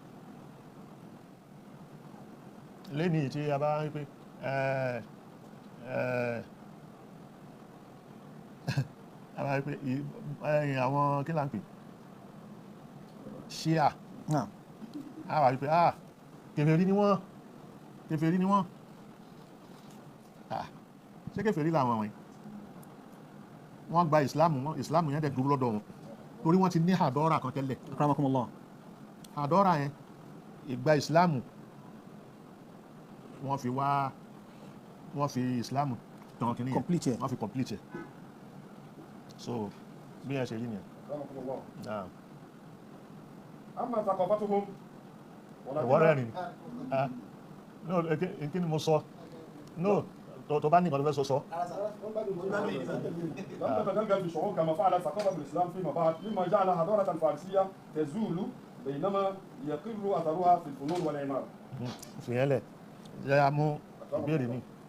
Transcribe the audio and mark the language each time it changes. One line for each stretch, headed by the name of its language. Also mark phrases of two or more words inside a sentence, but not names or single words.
Yoruba: lẹ́ni tí a bá ń pè àwọn kí là ń pè Shia a wà wípé kèfèrí ni wọ́n ṣé kèfèrí làwọn wọ̀nyí wọ́n gba ìsìláàmù yẹn dẹ̀ dúró lọ́dọ̀ wọn torí wọ́n ti ní àdọ́rà kan tẹ́lẹ̀ akramakumullah àdọ́rà yẹn ìgbà ìsìláàmù wọ́n fi ìsìláàmù tàn kìíní yẹn wọ́n fi complete ẹ̀ so bí ẹ ṣe rí nìyẹn.
Arabic: أما ثقافتهم
Yoruba: ìwọ́rẹ́ rìn no kí ni mo sọ no tó bá ní ìkọ̀lù fẹ́ sọ.
Arabic: لم تتغلغل في الشعوب كما فعلت ثقافة الإسلام فيما بعد مما جعل حضارة الفارسية تزول بينما يقر أثرها في الفنون والعمارة.
Yoruba: fìyẹn lẹ̀ jẹ́ àmú ìbéèrè mi.